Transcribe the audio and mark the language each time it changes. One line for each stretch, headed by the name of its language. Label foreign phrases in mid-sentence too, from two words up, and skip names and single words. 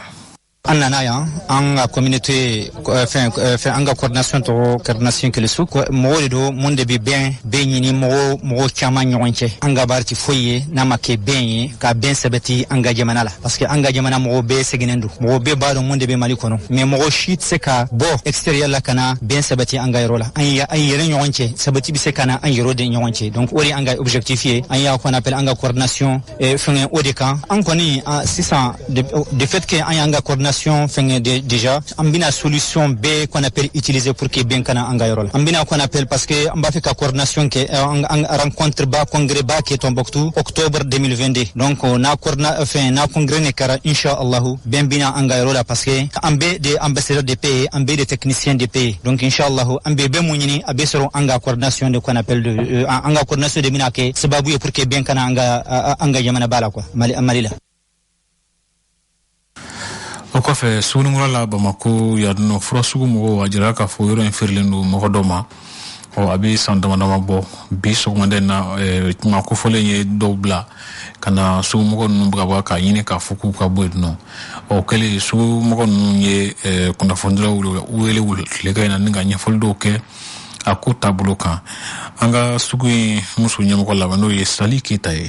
Bambara: an nana yan an ka communauté fɛn an ka coordination tɔgɔ coordination kelesu mɔgɔw de don mun de bɛ bɛn ɲini mɔgɔw caman ɲɔgɔn cɛ an ka baara tɛ foyi ye n'a ma kɛ bɛn ye ka bɛn sɛbɛti an ka jamana la
French: parce que
Bambara: an ka jamana mɔgɔw bɛɛ sɛgɛnnen don mɔgɔw bɛɛ b'a dɔn mun de bɛ Mali kɔnɔ mais mɔgɔ si tɛ se ka bɔ extérieur la ka na bɛn sɛbɛti an ka yɔrɔ la an yɛrɛ ɲɔgɔn cɛ sɛbɛti bɛ se ka na an yɛrɛ de ɲɔgɔn cɛ donc o de an ka objectif ye an y'a
French: qu'on appelle
Bambara: an ka coordination fɛngɛ o de kan an kɔni sisan
French: de fait que
Bambara: an y'an ka coordination fɛngɛ déjà an bɛna solution bɛɛ qu'on
French: appelle utiliser pour que
Bambara: bɛn kana an ka yɔrɔ la an bɛna
French: qu'on appelle parce que
Bambara: an b'a fɛ ka coordination kɛ an rencontre ba congrès ba kɛ Tombouctou octobre 2022 donc n'a congrès ne kɛra inchallahu bɛn bɛna an ka yɔrɔ la
French: parce que
Bambara: an bɛɛ de
French: ambassadeur de paix
Bambara: an bɛɛ de
French: technicien de paix
Bambara: donc inchallahu an bɛɛ bɛ mun ɲini a bɛ sɔrɔ an ka coordination de
French: qu'on appelle
Bambara: an ka coordination de bɛna kɛ sababu ye
French: pour que
Bambara: bɛn kana an ka jamana ba la quoi Mali la. o kɔfɛ suguningura la Bamako ya no fura sugu mɔgɔw a jira k'a fɔ yɔrɔ in feerelen don mɔgɔ dɔ ma a bɛ san damadama bɔ bi sɔgɔmada in na kuma kofɔlen ye dɔw bila ka na sugumɔgɔ ninnu bɛ ka bɔ k'a ɲini k'a fɔ k'u ka bɔ yen nɔ o kɛlen sugumɔgɔ ninnu ye kunnafonidilaw wele tile ka in na ni ka ɲɛfɔli dɔw kɛ a ko taabolo kan an ka sugu in muso ɲɛmɔgɔ laban n'o ye Sali Keyita ye.